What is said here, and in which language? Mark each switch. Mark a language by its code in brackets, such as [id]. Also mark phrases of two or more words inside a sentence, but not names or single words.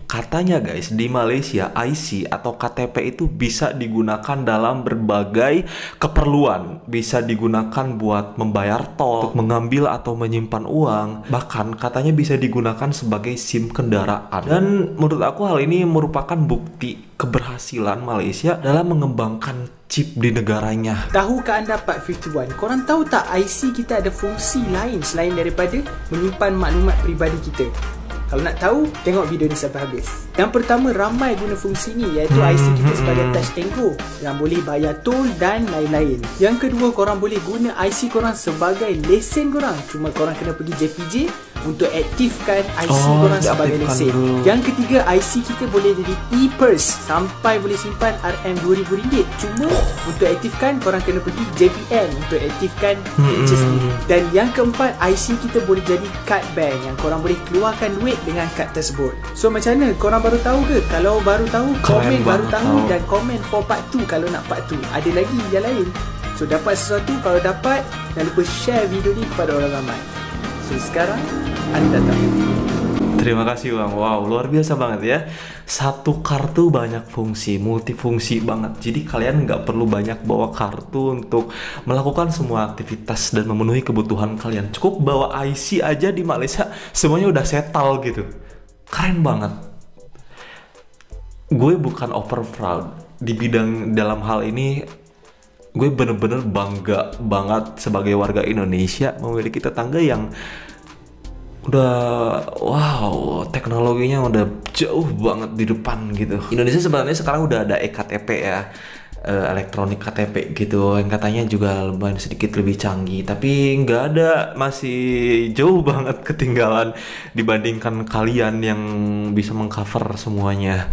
[id] Katanya guys, di Malaysia IC atau KTP itu bisa digunakan dalam berbagai keperluan. Bisa digunakan buat membayar tol, untuk mengambil atau menyimpan uang. Bahkan katanya bisa digunakan sebagai SIM kendaraan. Dan menurut aku hal ini merupakan bukti keberhasilan Malaysia dalam mengembangkan chip di negaranya. [ms] Tahukah anda Pak 51, korang tahu tak IC kita ada fungsi lain selain daripada menyimpan maklumat peribadi kita? Kalau nak tahu, tengok video ni sampai habis. Yang pertama, ramai guna fungsi ni, iaitu IC kita sebagai touch and go yang boleh bayar tol dan lain-lain. Yang kedua, korang boleh guna IC korang sebagai lesen korang. Cuma korang kena pergi JPJ untuk aktifkan IC korang sebagai lesen. Yang ketiga, IC kita boleh jadi e-purse sampai boleh simpan RM2,000. Cuma untuk aktifkan korang kena pergi JPN untuk aktifkan purchase ni. Dan yang keempat, IC kita boleh jadi card bank yang korang boleh keluarkan duit dengan kad tersebut. So macam mana? Korang baru tahu ke? Kalau baru tahu, komen baru tahu dan komen [en] for part 2 [ms] kalau nak part 2. Ada lagi yang lain. So dapat sesuatu, kalau dapat jangan lupa share video ni kepada orang ramai. So sekarang anda tahu. Terima kasih Bang. [id] Wow, luar biasa banget ya. Satu kartu banyak fungsi, multifungsi banget. Jadi kalian nggak perlu banyak bawa kartu untuk melakukan semua aktivitas dan memenuhi kebutuhan kalian. Cukup bawa IC aja di Malaysia, semuanya udah settle gitu. Keren banget. Gue bukan [en] over proud [id] di bidang dalam hal ini. Gue bener-bener bangga banget sebagai warga Indonesia memiliki tetangga yang udah wow, teknologinya udah jauh banget di depan gitu. Indonesia sebenarnya sekarang udah ada eKTP ya, elektronik KTP gitu, yang katanya juga lumayan sedikit lebih canggih, tapi nggak ada, masih jauh banget ketinggalan dibandingkan kalian yang bisa mengcover semuanya.